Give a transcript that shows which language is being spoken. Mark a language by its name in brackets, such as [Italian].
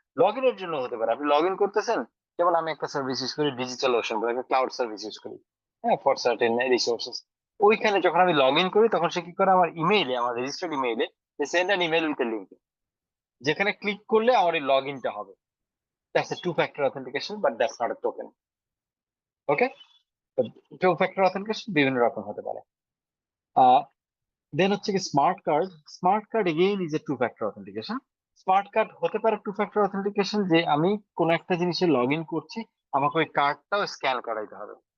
[Bangla] Log ইনের জন্য হতে পারে, আপনি লগ ইন করতেছেন, যেমন আমি একটা সার্ভিস ইউজ করি, ডিজিটাল ওশন বলে একটা ক্লাউড সার্ভিস ইউজ করি, হ্যাঁ, [English] For certain resources. [Bangla] ওইখানে যখন আমি লগ ইন করি তখন সে কি করে, আমার ইমেইলে, আমার রেজিস্টার্ড ইমেইলে [English] send an email with a link, [Bangla] যেখানে ক্লিক করলে আমার এই লগ ইনটা হবে। [English] That's a two-factor authentication, but that's not a token. Okay? [Bangla] তো two-factor authentication বিভিন্ন রকম হতে পারে। দেন হচ্ছে কি smart card. [English] Smart card again is a two-factor authentication. [Bangla] Smart card হতে পারে two-factor authentication, যে আমি কোন একটা জিনিসে লগ ইন করছি, আমাকে ওই কার্ডটাও স্ক্যান করাইতে হবে।